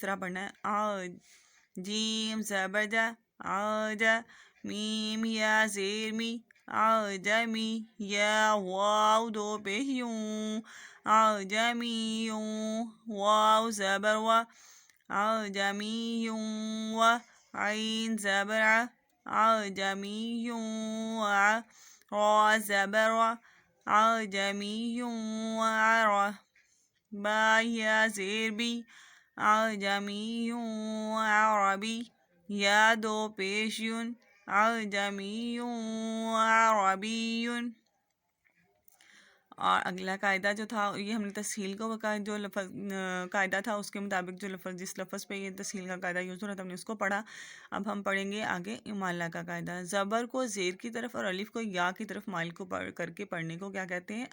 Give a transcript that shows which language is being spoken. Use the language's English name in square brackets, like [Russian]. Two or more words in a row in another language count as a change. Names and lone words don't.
[Urdu] طرح پڑھنا ہے آ، جیم زبر جا آ جا، میم یا زیر می آ جا می، یا واو 2 پیش یوں آ جا می یوں، واو زبر وا آ جا می یوں وا، عین زبر آ جا می یوں وا، را زبر وا عجمی وعرا، با یا زیر بی عجمی عربی، یا 2 پیش یون عجمی عربی۔ اور اگلا قاعدہ جو تھا یہ ہم نے تسہیل کا جو لفظ قاعدہ تھا اس کے مطابق جو لفظ جس لفظ پہ یہ تسہیل کا قاعدہ یوز ہو رہا تھا ہم نے اس کو پڑھا۔ اب ہم پڑھیں گے آگے امالہ کا قاعدہ۔ زبر کو زیر کی طرف اور الف کو یا کی طرف مائل کو کر کے پڑھنے کو کیا کہتے ہیں؟